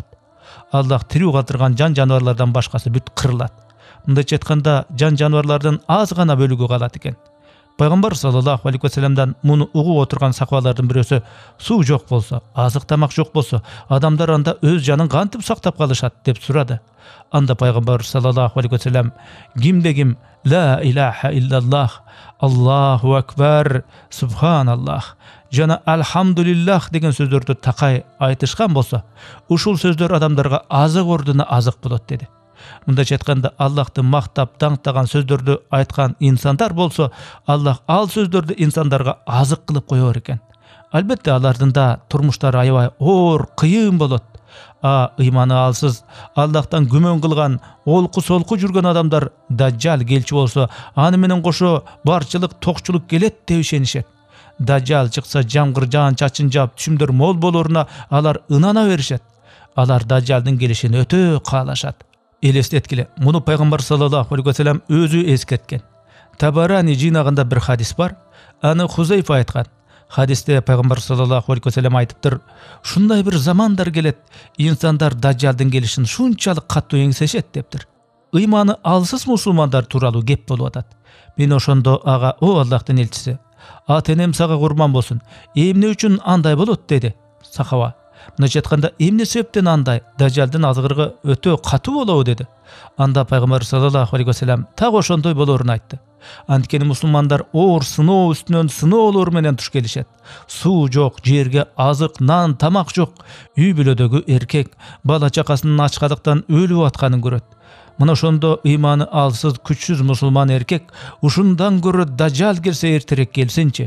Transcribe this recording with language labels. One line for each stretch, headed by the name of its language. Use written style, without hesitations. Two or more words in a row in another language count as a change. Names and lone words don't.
Kyrgyz: Аллах тирүү калтырган жан жаныбарлардан башкасы бүт кырылат. Мындайча айтканда, жан жаныбарлардын аз гана бөлүгү калат экен. Пайгамбар
Arabic: صلى الله عليه و سلم
Kyrgyz: муну угуп отурган сахабалардын бирөөсү: суу жок болсо, азык тамак жок болсо, адамдар анда өз жанын кантип сактап калышат деп сурады. Анда пайгамбар
Arabic: صلى الله عليه و سلم
Kyrgyz: кимде ким
Arabic: لا إله إلا الله الله أكبر سبحان الله
Kyrgyz: жана алхамдулиллах деген сөздөрдү такай айтышкан болсо, ушул сөздөр адамдарга азык ордуна азык болот деди. Мындайча айтканда, Аллахты мактап, таңтаган сөздөрдү айткан инсандар болсо, Аллах ал сөздөрдү инсандарга азык кылып коёр экен. Албетте алардын да турмуштары аябай оор, кыйын болот. Ыйманы алсыз, Аллахтан күмөн кылган, олку-солку жүргөн адамдар Дажжал келчү болсо, аны менен кошо барчылык, токчулук келет деп ишенишет. Дажжал чыкса, жамгыр жаан чачын жаап, түшүмдөр мол болоруна алар ынана беришет. Алар дажалдын келишин өтө каалашат. Элестеткиле, муну пайгамбар
Arabic: صلى الله عليه و سلم
Kyrgyz: өзү эскерткен. Табарани жыйнагында бир хадис бар. Аны Хузайфа айткан. Хадисте пайгамбар
Arabic: صلى الله عليه و سلم
Kyrgyz: айтыптыр: "Шундай бир замандар келет, инсандар дажалдын келишин шунчалык катуу эңсешет" дептир. Ыйманы алсыз мусулмандар тууралуу кеп болуп атат. Мен ошондо ага: "О Аллахтын элчиси, ат энем сага курман болсун. Эмне үчүн андай болот?" деди сахаба. Мындайча айтканда, эмне себептен андай? Дажалдын азгырыгы өтө катуу болобу деди. Анда пайгамбар
Arabic: صلى الله عليه و سلم
Kyrgyz: так ошондой болоорун айтты. Анткени мусулмандар оор сыноо үстүнөн сыноолор менен туш келишет. Суу жок, жерге азык, нан, тамак жок. Үй бүлөдөгү эркек бала чакасынын ачкалыктан өлүп атканын көрөт. Мына ошондо ыйманы алсыз, күчсүз мусулман эркек ушундан көрө дажал келсе эртерээк келсинчи.